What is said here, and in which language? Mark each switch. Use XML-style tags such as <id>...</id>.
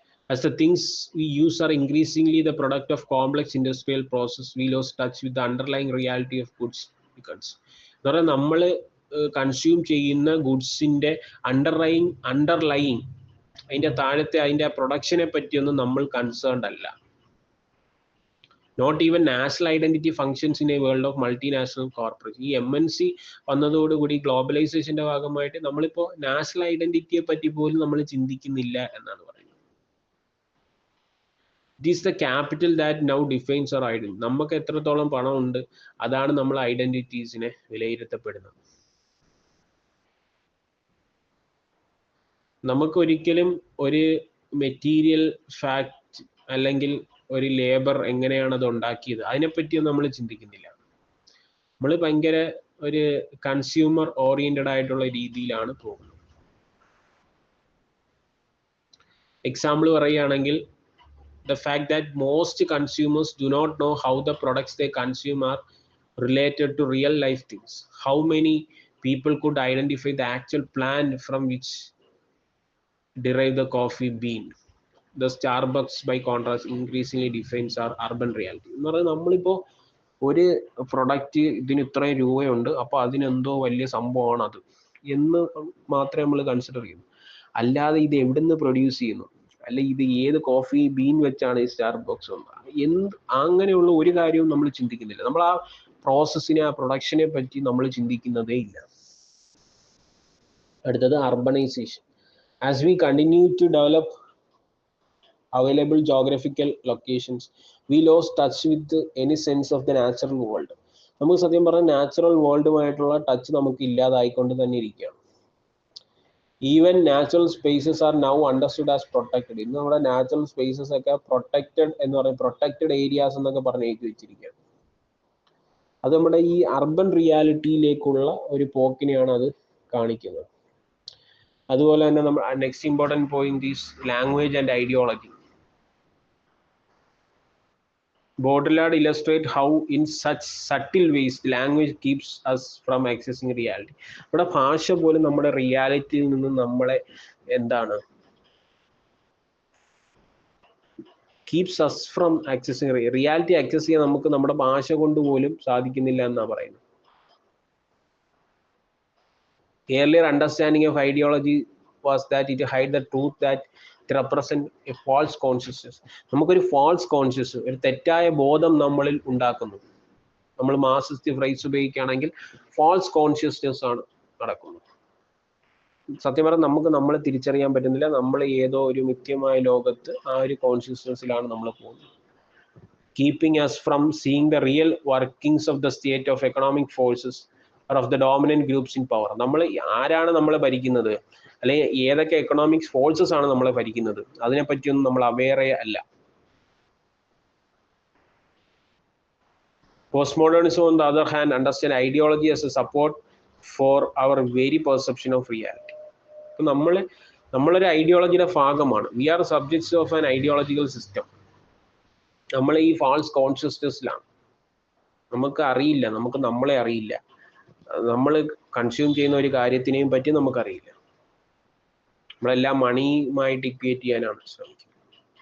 <en>As the things we use are increasingly the product of complex industrial process, we lose touch with the underlying reality of goods becomes.</en> <ml>എന്ന് പറഞ്ഞാൽ നമ്മൾ consume ചെയ്യുന്ന ഗുഡ്സിൻ്റെ underlying അതിൻ്റെ താഴത്തെ അതിൻ്റെ പ്രൊഡക്ഷനെ പറ്റിയൊന്നും നമ്മൾ കൺസേൺഡ് അല്ല.</ml> <en>Not even national identity functions in a world of multinational corporation.</en> <ml>ഈ MNC വന്നതോടുകൂടി ഗ്ലോബലൈസേഷൻ്റെ ഭാഗമായിട്ട് നമ്മളിപ്പോൾ നാഷണൽ ഐഡന്റിറ്റിയെ പറ്റി പോലും നമ്മൾ ചിന്തിക്കുന്നില്ല എന്നാണ് പറയുന്നത്.</ml> <en>It is the capital that now defines our identity.</en> <ml>നമുക്ക് എത്രത്തോളം പണമുണ്ട്, അതാണ് നമ്മൾ ഐഡന്റിറ്റീസിനെ വിലയിരുത്തപ്പെടുന്നത്. നമുക്കൊരിക്കലും ഒരു മെറ്റീരിയൽ ഫാക്ട് അല്ലെങ്കിൽ ഒരു ലേബർ എങ്ങനെയാണ് അത് ഉണ്ടാക്കിയത് അതിനെപ്പറ്റിയൊന്നും നമ്മൾ ചിന്തിക്കുന്നില്ല. നമ്മൾ ഭയങ്കര ഒരു കൺസ്യൂമർ ഓറിയന്റഡ് ആയിട്ടുള്ള രീതിയിലാണ് പോകുന്നത്. എക്സാമ്പിൾ പറയുകയാണെങ്കിൽ,</ml> <en>the fact that most consumers do not know how the products they consume are related to real life things. How many people could identify the actual plant from which derive the coffee bean? The Starbucks by contrast increasingly defines our urban reality.</en> <ml>എന്ന് പറഞ്ഞാൽ നമ്മളിപ്പോൾ ഒരു product ഇതിന് ഇത്രയും രൂപയുണ്ട്, അപ്പോൾ അതിനെന്തോ വലിയ സംഭവമാണ് അത് എന്ന് മാത്രമേ നമ്മൾ കൺസിഡർ ചെയ്യുന്നു. അല്ലാതെ ഇത് എവിടെ നിന്ന് പ്രൊഡ്യൂസ് ചെയ്യുന്നു, അല്ലെ ഇത് ഏത് കോഫി ബീൻ വെച്ചാണ് ഈ സ്റ്റാർബക്സ് വന്നത്, അങ്ങനെയുള്ള ഒരു കാര്യവും നമ്മൾ ചിന്തിക്കുന്നില്ല. നമ്മൾ ആ പ്രോസസ്സിനെ, ആ പ്രൊഡക്ഷനെ പറ്റി നമ്മൾ ചിന്തിക്കുന്നതേ ഇല്ല. അടുത്തത്</ml> <en>Urbanization. As we continue to develop available geographical locations, we lost touch with any sense of the natural world.</en> <ml>നമുക്ക് സത്യം പറഞ്ഞാൽ നാച്ചുറൽ വേൾഡുമായിട്ടുള്ള ടച്ച് നമുക്ക് ഇല്ലാതായിക്കൊണ്ട് തന്നെ ഇരിക്കുകയാണ്.</ml> <en>Even natural spaces are now understood as protected.</en> <ml>ഇന്ന് നമ്മുടെ നാച്ചുറൽ സ്പേസസ് ഒക്കെ protected എന്ന് പറയും, പ്രൊട്ടക്റ്റഡ് ഏരിയാസ് എന്നൊക്കെ പറഞ്ഞ് എഴുതി വെച്ചിരിക്കുകയാണ്. അത് നമ്മുടെ ഈ അർബൻ റിയാലിറ്റിയിലേക്കുള്ള ഒരു പോക്കിനെയാണ് അത് കാണിക്കുന്നത്. അതുപോലെ തന്നെ നമ്മൾ</ml> <en>Next important point is language and ideology. Baudrillard illustrate how in such subtle ways language keeps us from accessing reality.</en> <ml>ഇവിടെ ഭാഷ പോലും നമ്മുടെ റിയാലിറ്റിയിൽ നിന്ന് നമ്മളെ എന്താണ്</ml> <en>keeps us from accessing</en> <ml>reality access ചെയ്യാൻ നമുക്ക് നമ്മുടെ ഭാഷ കൊണ്ട് പോലും സാധിക്കുന്നില്ല എന്നാണ് പറയുന്നത്.</ml> <en>Earlier understanding of ideology was that it hide the truth that it represent a false consciousness.</en> <ml>നമുക്കൊരു ഫാൾസ് കോൺഷ്യസ്, ഒരു തെറ്റായ ബോധം നമ്മളിൽ ഉണ്ടാക്കുന്നു. നമ്മൾ മാർക്സിസ്റ്റ് ഫ്രൈസ് ഉപയോഗിക്കുകയാണെങ്കിൽ ഫാൾസ് കോൺഷ്യസ്നെസ് ആണ് നടക്കുന്നത്. സത്യം പറഞ്ഞാൽ നമുക്ക് നമ്മളെ തിരിച്ചറിയാൻ പറ്റുന്നില്ല. നമ്മൾ ഏതോ ഒരു മിഥ്യമായ ലോകത്ത് ആ ഒരു കോൺഷ്യസ്നെസ്സിലാണ് നമ്മൾ പോകുന്നത്.</ml> <en>Keeping us from seeing the real workings of the state of economic forces or of the dominant groups in power.</en> <ml>നമ്മൾ ആരാണ് നമ്മളെ ഭരിക്കുന്നത്, അല്ലെങ്കിൽ ഏതൊക്കെ എക്കണോമിക്സ് ഫോഴ്സസ് ആണ് നമ്മളെ ഭരിക്കുന്നത്, അതിനെപ്പറ്റിയൊന്നും നമ്മൾ അവെയറേ അല്ല.</ml> <en>Postmodernism on the other hand understand ideology as a support for our very perception of reality.</en> <ml>അപ്പോൾ നമ്മളൊരു ഐഡിയോളജിയുടെ ഭാഗമാണ്.</ml> <en>We are subjects of an ideological system.</en> <ml>നമ്മൾ ഈ ഫാൾസ് കോൺഷ്യസ്നെസ്സിലാണ്. നമുക്ക് അറിയില്ല, നമുക്ക് നമ്മളെ അറിയില്ല. നമ്മൾ കൺസ്യൂം ചെയ്യുന്ന ഒരു കാര്യത്തിനെയും പറ്റി നമുക്കറിയില്ല. നമ്മളെല്ലാം മണിയുമായിട്ട് ഇക്വേറ്റ് ചെയ്യാനാണ് ശ്രമിക്കുന്നത്.</ml>